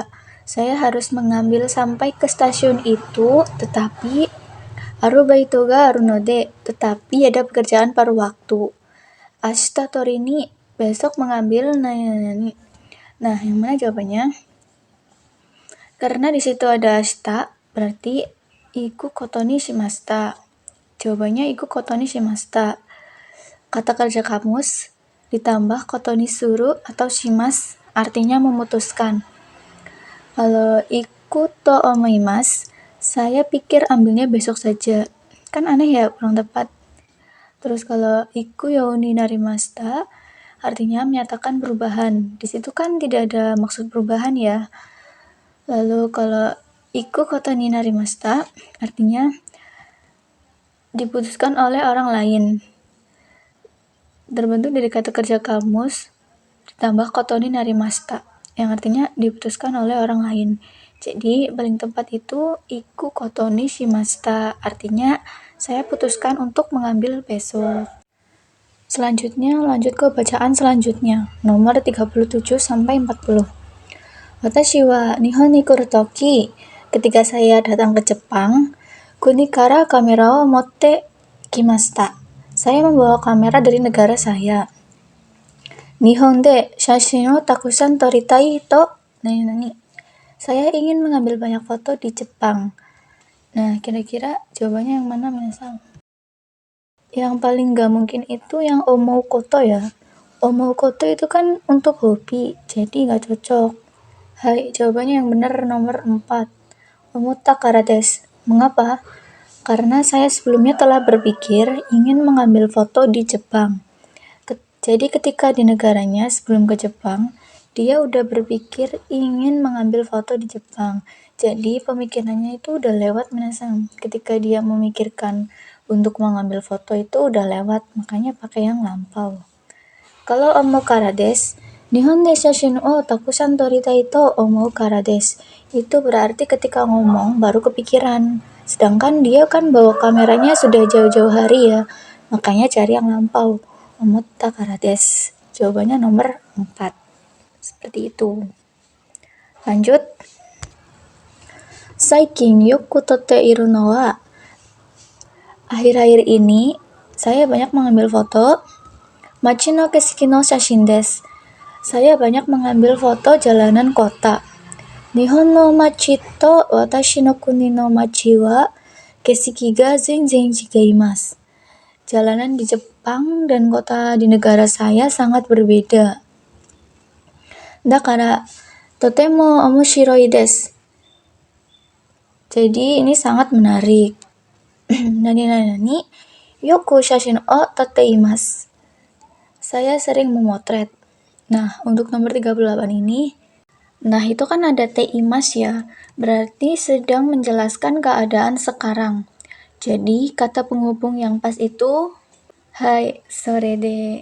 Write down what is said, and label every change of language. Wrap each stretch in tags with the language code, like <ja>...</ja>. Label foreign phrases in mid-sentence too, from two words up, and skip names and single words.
<id>Saya harus mengambil sampai ke stasiun itu, tetapi</id> <ja>アルバイトがあるので,</ja> <id>tetapi ada pekerjaan paruh waktu.</id> <ja>明日取りに,</ja> <id>besok mengambil</id> <ja>nani.</ja> <id>Nah, yang mana jawabannya? Karena di situ ada ashita, berarti</id> <ja>行くことにしました. Jawabannya 行くことにしました.</ja> <id>Kata kerja kamus ditambah</id> <ja>ことにする</ja> <id>atau shimas artinya memutuskan.</id> <ja>Kalau 行くと思います,</ja> <id>saya pikir ambilnya besok saja. Kan aneh ya, kurang tepat. Terus kalau</id> <ja>行くようになりました</ja> <id>artinya menyatakan perubahan. Di situ kan tidak ada maksud perubahan ya. Lalu kalau</id> <ja>行くことになりました</ja> <id>artinya diputuskan oleh orang lain. Terbentuk dari kata kerja kamus ditambah</id> <ja>ことになりました</ja> <id>yang artinya diputuskan oleh orang lain. Jadi paling tepat itu</id> <ja>行くことにしました,</ja> <id>artinya saya putuskan untuk mengambil besok. Selanjutnya lanjut ke bacaan selanjutnya, nomor 37 sampai 40.</id> <ja>私は日本に来るとき,</ja> <id>ketika saya datang ke Jepang,</id> <ja>国からカメラを持ってきました.</ja> <id>Saya membawa kamera dari negara saya.</id> <ja>日本で写真をたくさん撮りたいとなに.</ja> <id>Saya ingin mengambil banyak foto di Jepang. Nah, kira-kira jawabannya yang mana minasang? Yang paling gak mungkin itu yang</id> <ja>思うこと</ja> <id>ya.</id> <ja>思うこと</ja> <id>itu kan untuk hobi, jadi gak cocok. Hai, jawabannya yang benar nomor 4.</id> <ja>思ったからです.</ja> <id>Mengapa? Karena saya sebelumnya telah berpikir ingin mengambil foto di Jepang. Jadi ketika di negaranya sebelum ke Jepang, dia udah berpikir ingin mengambil foto di Jepang. Jadi pemikirannya itu udah lewat minasang. Ketika dia memikirkan untuk mengambil foto itu udah lewat, makanya pakai yang lampau.</id> <ja>Kalau 思うからです、日本で写真をたくさん撮りたいと思うからです.</ja> <id>Itu berarti ketika ngomong baru kepikiran. Sedangkan dia kan bawa kameranya sudah jauh-jauh hari ya, makanya cari yang lampau.</id> <ja>思ったからです.</ja> <id>Jawabannya nomor 4. Seperti itu. Lanjut.</id> <ja>最近よく撮っているのは.</ja> <id>Akhir-akhir ini saya banyak mengambil foto</id> <ja>町の景色の写真です.</ja> <id>Saya banyak mengambil foto jalanan kota.</id> <ja>日本の町と私の国の町は景色が全然違います.</ja> <id>Jalanan di Jepang dan kota di negara saya sangat berbeda.</id> <ja>だからとても面白いです.</ja> <id>Jadi ini sangat menarik.</id> <ja>何よく写真をたています.</ja> <id>Saya sering memotret. Nah, untuk nomor 38 ini, nah itu kan ada teimas ya, berarti sedang menjelaskan keadaan sekarang. Jadi kata penghubung yang pas itu</id> <ja>はい、それで.</ja>